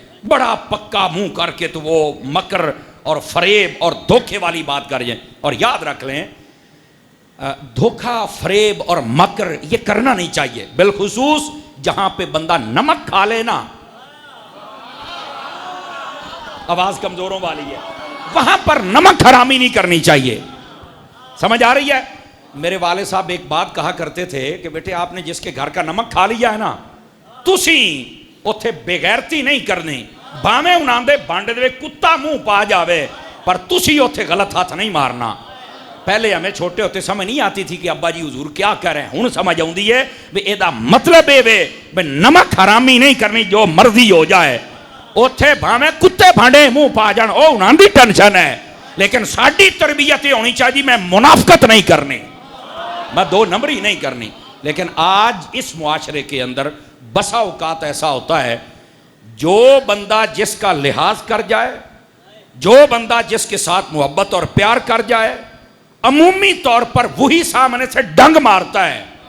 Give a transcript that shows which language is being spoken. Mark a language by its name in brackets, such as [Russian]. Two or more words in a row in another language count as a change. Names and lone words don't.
[Urdu] بڑا پکا منہ کر کے تو وہ مکر اور فریب اور دھوکے والی بات کر جائیں، اور یاد رکھ لیں دھوکہ فریب اور مکر یہ کرنا نہیں چاہیے، بالخصوص جہاں پہ بندہ نمک کھا لے نا، آواز کمزوروں والی ہے، وہاں پر نمک حرامی نہیں کرنی چاہیے۔ سمجھ آ رہی ہے؟ میرے والد صاحب ایک بات کہا کرتے تھے کہ بیٹے آپ نے جس کے گھر کا نمک کھا لیا ہے نا، [Punjabi] تسی اتھے بغیرتی نہیں کرنی، باویں انہاں دے بانڈے دے کتا منہ پا جاوے پر تسی اتھے غلط ہاتھ نہیں مارنا۔ [Urdu] پہلے ہمیں چھوٹے ہوتے سمجھ نہیں آتی تھی کہ ابا جی حضور کیا کر رہے ہیں، [Punjabi] ہن سمجھ آؤندی ہے بھی ایدا مطلب ہے بھی نمک حرامی نہیں کرنی، جو مرضی ہو جائے اتھے باویں کتے بھانڈے منہ پا جان، او انہاں دی ٹینشن ہے، لیکن ساڈی تربیت ہونی چاہیے میں منافقت نہیں کرنی، میں دو نمبری نہیں کرنی۔ [Urdu] لیکن آج اس معاشرے کے اندر بسا اوقات ایسا ہوتا ہے جو بندہ جس کا لحاظ کر جائے، جو بندہ جس کے ساتھ محبت اور پیار کر جائے، عمومی طور پر وہی سامنے سے ڈنگ مارتا ہے۔